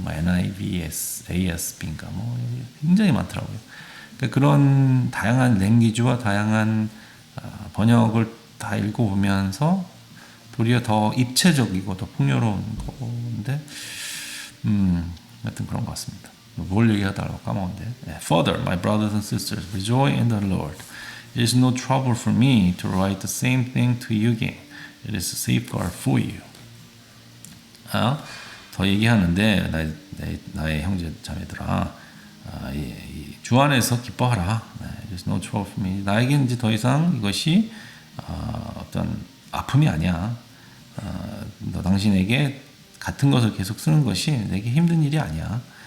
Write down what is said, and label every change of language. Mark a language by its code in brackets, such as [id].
[ko] 뭐 NIV, ASB인가 뭐 굉장히 많더라고요. 그러니까 그런 다양한 랭귀지와 다양한 번역을 다 읽어보면서 도리어 더 입체적이고 더 풍요로운 건데, 하여튼 그런 것 같습니다. 뭘 얘기하다가 까먹었는데. [en] Further, my brothers and sisters, rejoice in the Lord. It is no trouble for me to write the same thing to you again. It is a safeguard for you. [ko] 더 얘기하는데 나의 형제 자매들아, 주 안에서 기뻐하라. [en] It is no trouble for me. [ko] 나에게는 이제 더 이상 이것이 어떤 아픔이 아니야. 너 당신에게 같은 것을 계속 쓰는 것이 내게 힘든 일이 아니야.